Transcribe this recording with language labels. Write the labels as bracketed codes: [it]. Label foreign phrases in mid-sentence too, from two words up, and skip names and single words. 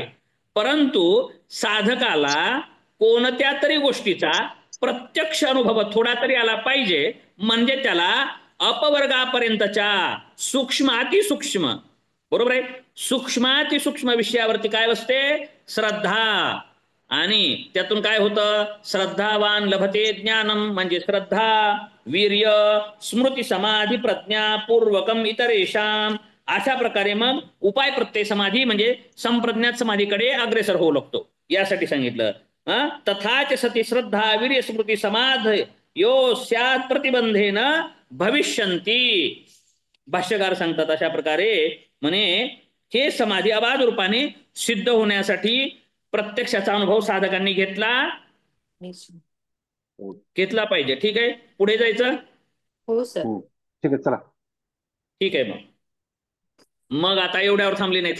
[mr] परंतु साधकाला कोणत्या तरी गोष्टीचा प्रत्यक्ष अनुभव थोडा तरी आला पाहिजे, म्हणजे त्याला अपवर्गापर्यंतच्या सूक्ष्म अतिसूक्ष्म, बरोबर आहे, सूक्ष्मातिसूक्ष्म विषयावरती काय असते, श्रद्धा. आणि त्यातून काय होतं, [sa] श्रद्धावान लभते ज्ञानम, म्हणजे श्रद्धा, वीर्य, स्मृती समाधी प्रज्ञा पूर्वकम इतरेषाम. [mr] अशा प्रकारे मग उपाय प्रत्यय समाधी म्हणजे संप्रज्ञात समाधीकडे अग्रेसर होऊ लागतो. यासाठी सांगितलं. [sa] तथाच सती श्रद्धा वीर्य स्मृती समाध यो स्यात् प्रतिबंधेन भविष्यन्ति. [mr] भाष्यकार सांगतात अशा प्रकारे म्हणे हे समाधी अबाध रूपाने सिद्ध होण्यासाठी प्रत्यक्षाचा अनुभव साधकांनी घेतला पाहिजे. ठीक आहे, पुढे जायचं. हो सर. ठीक आहे, चला. ठीक आहे, मग आता एवढ्यावर थांबली नाहीत.